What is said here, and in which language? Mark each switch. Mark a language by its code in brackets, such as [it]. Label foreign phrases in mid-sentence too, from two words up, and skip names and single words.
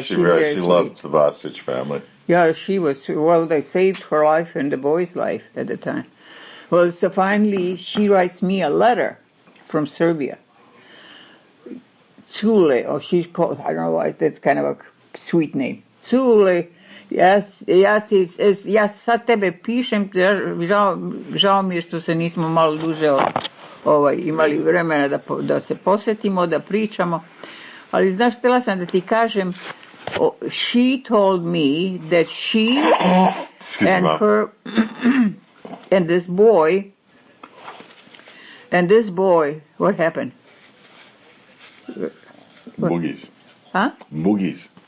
[en] she loved the Vasic family. Yeah, she was. Well, they saved her life and the boy's life at the time. Well, so finally she writes me a letter from Serbia. Cule, or she's called, I don't know why, that's kind of a sweet name. Cule, [sr] ja sad tebe pišem, žao mi je što se nismo malo duže imali vremena da se posvetimo, da pričamo. Ali znaš, htjela sam da ti kažem, [en] she told me that she and her and this boy, what happened? Boogies. Huh? Boogies.